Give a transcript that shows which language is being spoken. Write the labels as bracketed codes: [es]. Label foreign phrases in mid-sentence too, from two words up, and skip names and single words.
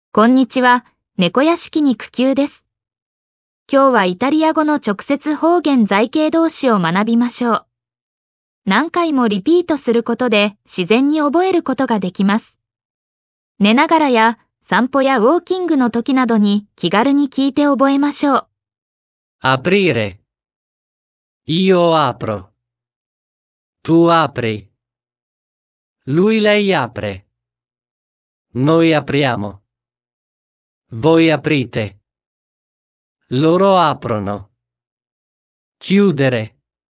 [ja] こんにちは、猫屋敷肉球です。今日はイタリア語の直接方言在形動詞を学びましょう。何回もリピートすることで自然に覚えることができます。寝ながらや散歩やウォーキングの時などに気軽に聞いて覚えましょう。 [it] Aprire. Io apro. Tu apri. Lui lei apre. Noi apriamo. Voi aprite. Loro aprono. Chiudere.